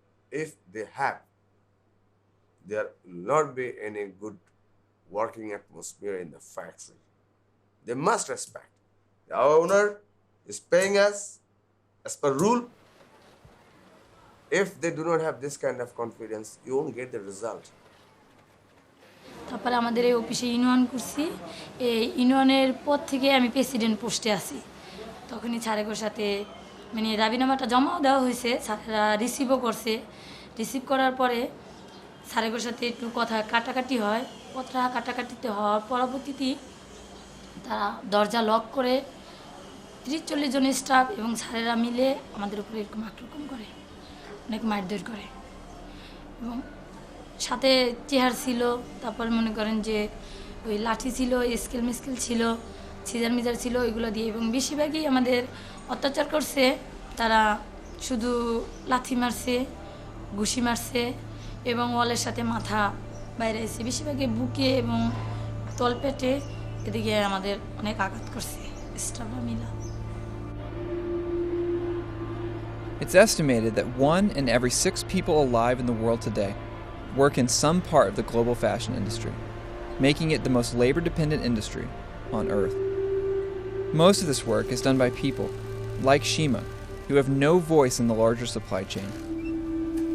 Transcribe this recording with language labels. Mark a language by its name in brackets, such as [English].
[English] If they have, there will not be any good working atmosphere in the factory. They must respect. The owner is paying us as per rule. If they do not have this kind of confidence, you won't get the result. [Bangla] তারপরে আমাদের এই অফিসে union করছি, এই ইউনিয়নের পর থেকে আমি প্রেসিডেন্ট পোস্টে আছি। তখনই স্যারের সাথে মানে রাবিনামাটা জমাও দেওয়া হয়েছে, স্যারেরা রিসিভও করছে। রিসিভ করার পরে স্যারের সাথে একটু কথা কাটাকাটি হয়, কথা কাটাকাটিতে হওয়ার পরবর্তীতে তারা দরজা লক করে 30-40 জন স্টাফ এবং স্যারেরা মিলে আমাদের উপরে এরকম আক্রমণ করে, অনেক মারধর করে। এবং সাথে চেয়ার ছিল, তারপর মনে করেন যে ওই লাঠি ছিল, স্কেল মিস্কেল ছিল, সিজার মিজার ছিল, ওইগুলো দিয়ে। এবং বেশিরভাগই আমাদের অত্যাচার করছে, তারা শুধু লাথি মারছে, ঘুষি মারছে এবং ওয়ালের সাথে মাথা বাইরে এসে বেশিরভাগই বুকে এবং তলপেটে এদিকে আমাদের অনেক আঘাত করছে স্টাফরা মিলা। [English] It's estimated that 1 in every 6 people alive in the world today work in some part of the global fashion industry, making it the most labor-dependent industry on Earth. Most of this work is done by people, like Shima, who have no voice in the larger supply chain.